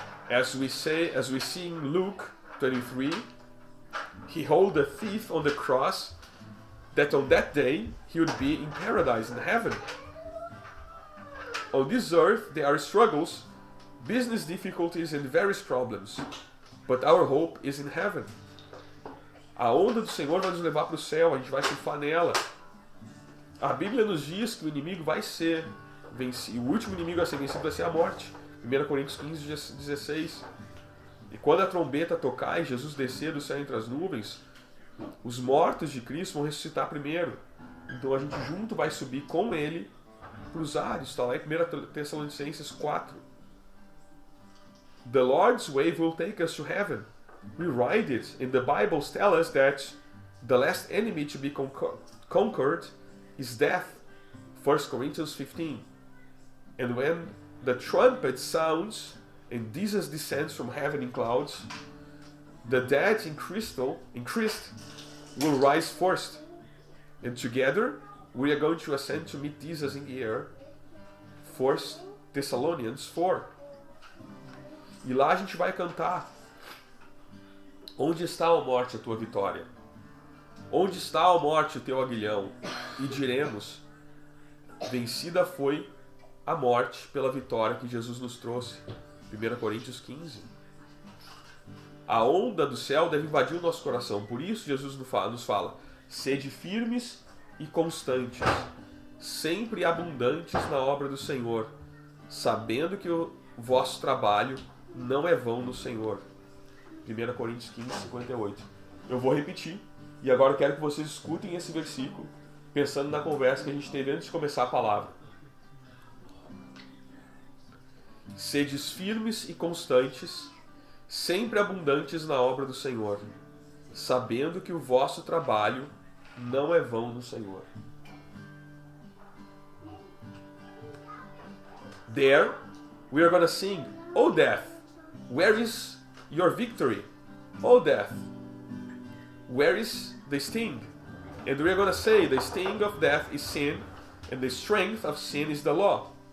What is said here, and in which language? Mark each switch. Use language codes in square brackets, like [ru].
[en] As we see in Luke 23, He held the thief on the cross, that on that day he would be in paradise, in heaven. On this earth there are struggles, business difficulties and various problems, but our hope is in heaven. [pt] A onda do Senhor vai nos levar para o céu, a gente vai surfar nela. A Bíblia nos diz que o inimigo vai ser vencido, o último inimigo a ser vencido vai ser a morte. 1 Coríntios 15, 16. E quando a trombeta tocar e Jesus descer do céu entre as nuvens, os mortos de Cristo vão ressuscitar primeiro. Então a gente junto vai subir com Ele para os ares. Está lá em 1 Tessalonicenses 4. [en] The Lord's wave will take us to heaven. We ride it, and the Bibles tell us that the last enemy to be conquered is death. 1 Corinthians 15. And when the trumpet sounds and Jesus descends from heaven in clouds, the dead in Christ will rise first, and together we are going to ascend to meet Jesus in the air. 1 Thessalonians 4. [pt] E lá a gente vai cantar: onde está, ó morte, a tua vitória? Onde está, ó morte, o teu aguilhão? E diremos: vencida foi a morte pela vitória que Jesus nos trouxe. 1 Coríntios 15. A onda do céu deve invadir o nosso coração. Por isso Jesus nos fala: sede firmes e constantes, sempre abundantes na obra do Senhor, sabendo que o vosso trabalho não é vão no Senhor. 1 Coríntios 15, 58. Eu vou repetir, e agora eu quero que vocês escutem esse versículo, pensando na conversa que a gente teve antes de começar a palavra. Sedes firmes e constantes, sempre abundantes na obra do Senhor, sabendo que o vosso trabalho não é vão no Senhor. [en] There, we are going to sing, O death, where is your victory? O death, where is the sting? And we are going to say, the sting of death is sin, and the strength of sin is the law.